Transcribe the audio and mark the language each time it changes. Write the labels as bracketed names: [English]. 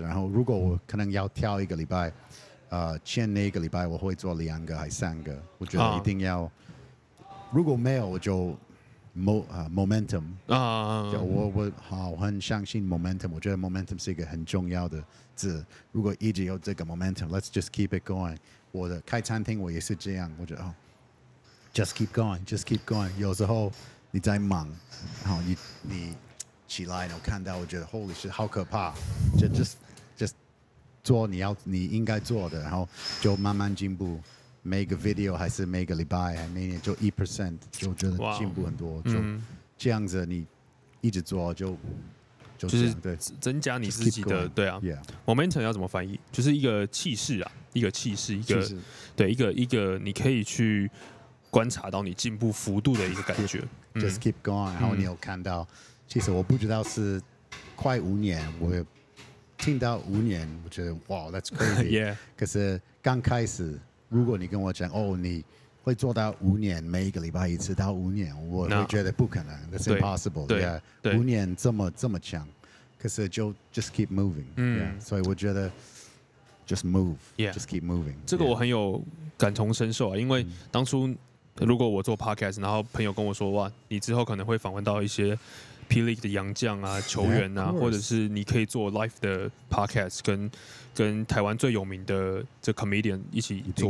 [Chinese] 然后如果我可能要挑1个礼拜，前那1个礼拜我会做2个还3个，我觉得一定要。如果没有，我就momentum 我很相信 momentum， 我觉得 momentum 是一个很重要的字。如果一直有这个 momentum， [English] let's just keep it going。 [Chinese] 我的开餐厅我也是这样，我觉得 [English] just keep going，just keep going。 [Chinese] 有时候你在忙，然后你起来然后看到，我觉得 [English] holy shit [Chinese] 好可怕，就 just 做你应该做的，然后就慢慢进步。每个 video 还是每个礼拜，还每年就1%，就觉得进步很多。就这样子，你一直做就是对增加你自己的对啊。 momentum 要怎么翻译？就是一个气势啊，一个对一个你可以去观察到你进步幅度的一个感觉。 [English] Just keep going， [Chinese] 然后你有看到，其实我不知道是快5年，我听到5年，我觉得哇 ， [English] That's crazy。 [Chinese] 可是刚开始。如果你跟我讲你会做到5年，每1个礼拜一次到5年，我会觉得不可能 ， [English] That's impossible。 [Chinese] 对，5年这么强，可是就 [English] just keep moving。 [Chinese] 所以我觉得 [English] just move，just keep moving。 [Chinese] 这个我很有感同身受啊，因为当初如果我做 podcast， 然后朋友跟我说哇，你之后可能会访问到一些 P League 的洋将啊、球员啊，或者是你可以做 live 的 podcast， 跟台湾最有名的这 comedian 一起做。